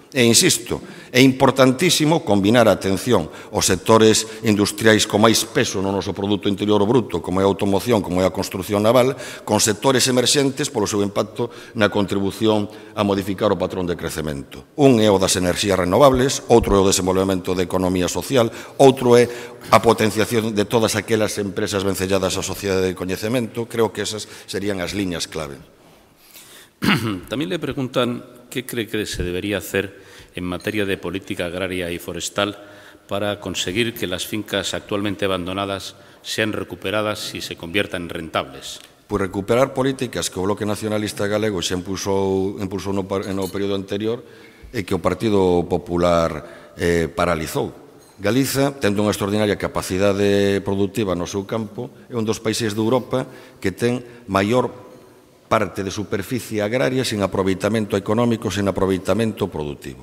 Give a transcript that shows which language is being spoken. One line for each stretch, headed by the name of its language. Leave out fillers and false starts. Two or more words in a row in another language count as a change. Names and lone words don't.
Galician: E insisto, é importantísimo combinar a atención aos sectores industriais con máis peso no noso produto interior bruto, como é a automoción, como é a construción naval, con sectores emerxentes polo seu impacto na contribución a modificar o patrón de crecemento. Un é o das enerxías renovables, outro é o desenvolvemento da economía social, outro é a potenciación de todas aquelas empresas vencelladas á sociedade de coñecemento. Creo que esas serían as liñas clave.
Spanish: También le preguntan qué cree que se debería hacer en materia de política agraria y forestal para conseguir que las fincas actualmente abandonadas sean recuperadas y se conviertan en rentables.
Galician: Por recuperar políticas que o Bloque Nacionalista Galego xa impulsou no período anterior e que o Partido Popular paralizou. Galiza, tendo unha extraordinaria capacidade productiva no seu campo, é un dos países de Europa que ten maior parte de superficie agraria sin aproveitamento económico, sin aproveitamento productivo.